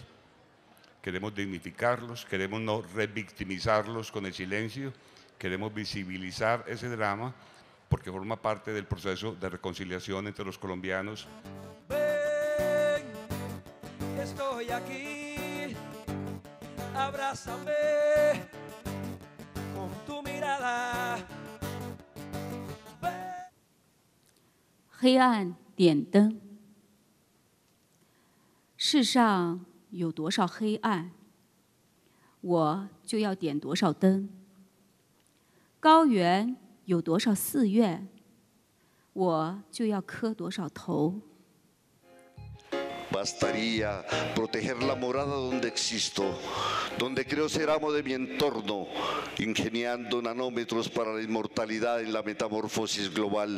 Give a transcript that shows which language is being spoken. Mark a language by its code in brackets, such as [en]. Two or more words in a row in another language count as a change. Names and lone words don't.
[es] Queremos dignificarlos, queremos no revictimizarlos con el silencio, queremos visibilizar ese drama porque forma parte del proceso de reconciliación entre los colombianos. Ven, estoy aquí, abrázame con tu mirada. [zh] 黑暗点灯，世上有多少黑暗，我就要点多少灯。高原有多少寺院，我就要磕多少头。 [es] Bastaría proteger la morada donde existo, donde creo ser amo de mi entorno, ingeniando nanómetros para la inmortalidad en la metamorfosis global.